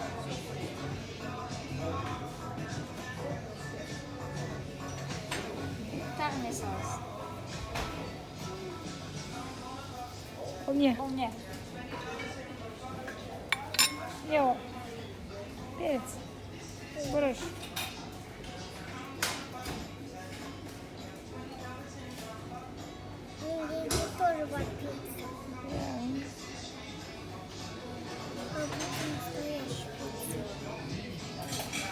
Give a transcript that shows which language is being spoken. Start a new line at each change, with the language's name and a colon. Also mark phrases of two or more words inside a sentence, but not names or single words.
Kazakh: Тағы не саласың? Ол не? Ол не? Не ол? Перец. Бұрыш.
Russian: Здесь тоже вот пицца. А вот настоящая пицца.